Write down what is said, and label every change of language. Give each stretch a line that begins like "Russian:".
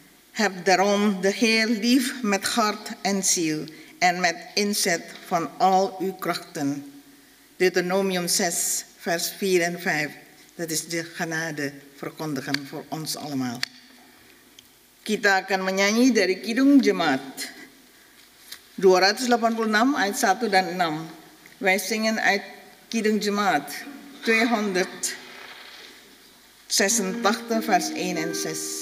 Dutch: Heb daarom de Heer lief met hart en ziel en met inzet van al uw krachten. Deuteronomium 6, vers 4 en 5. Dat is de genade verkondigen voor ons allemaal.
Indonesian: Kita akan menyanyi dari Kidung Jemaat 286 ayat 1 dan 6.
Dutch: Wij zingen uit Kidung Jemaat 286 vers 1 en 6.